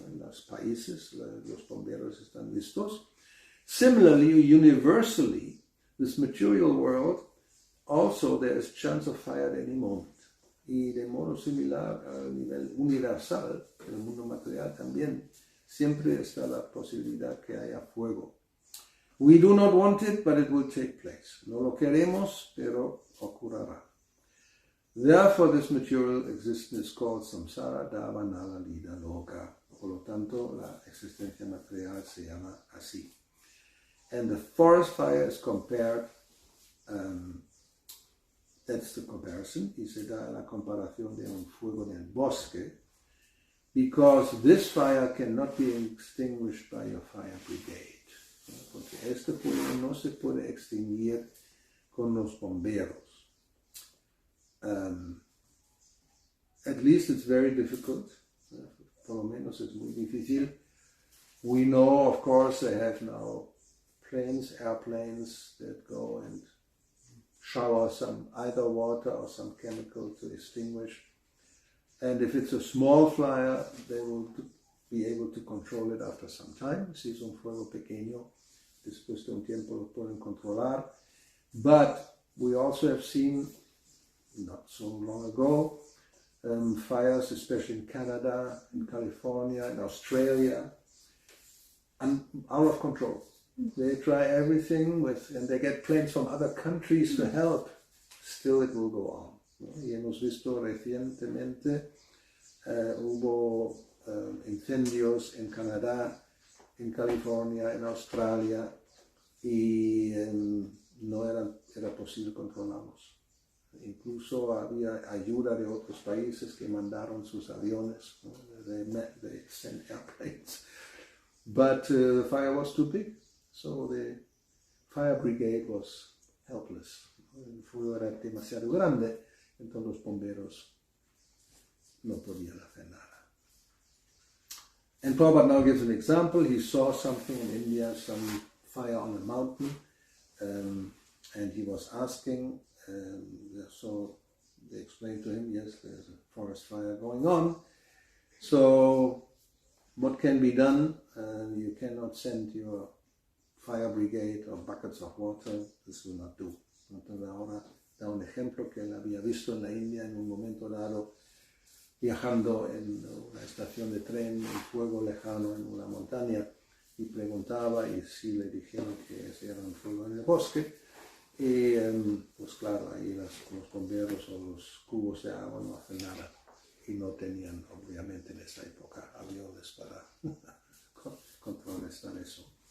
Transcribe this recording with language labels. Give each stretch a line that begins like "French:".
Spanish: En los países los bomberos están listos.
English: Similarly, universally, this material world, also there is chance of fire at any moment.
Spanish: Y de modo similar a nivel universal, en el mundo material también, siempre está la posibilidad que haya fuego.
English: We do not want it, but it will take place.
Spanish: No lo queremos, pero ocurrirá.
English: Therefore, this material existence is called samsara, dava, nala, lila, loka.
Spanish: Por lo tanto, la existencia material se llama así.
English: And the forest fire is compared, that's the comparison,
Spanish: y se da la comparación de un fuego en el bosque,
English: because this fire cannot be extinguished by your fire brigade.
Spanish: Porque este fuego no se puede extinguir con los bomberos.
English: At least it's very difficult.
Spanish: Por lo menos es muy difícil.
English: We know, of course, they have now airplanes that go and shower some either water or some chemical to extinguish. And if it's a small fire, they will be able to control it after some time.
Spanish: Si es un fuego pequeño, después de un tiempo lo pueden controlar.
English: But we also have seen, not so long ago, fires, especially in Canada, in California, in Australia, and out of control. They try everything and they get planes from other countries to help. Still it will go on.
Spanish: Y hemos visto recientemente, hubo incendios en Canadá, en California, en Australia, y no era posible controlarlos. Incluso había ayuda de otros países que mandaron sus aviones.
English: They sent airplanes. But the fire was too big. So the fire brigade was helpless.
Spanish: El fuego era demasiado grande, entonces los bomberos no podían hacer nada.
English: And Prabhupada now gives an example. He saw something in India, some fire on a mountain, and he was asking, so they explained to him, yes, there's a forest fire going on. So what can be done? You cannot send your fire brigade or buckets of water, this will not do.
Spanish: Entonces ahora da un ejemplo que él había visto en la India en un momento dado, viajando en una estación de tren, en fuego lejano en una montaña, y preguntaba, y sí le dijeron que era un fuego en el bosque, y pues claro, ahí los bomberos o los cubos de agua no hacen nada, y no tenían obviamente en esa época aviones para contrarrestar eso.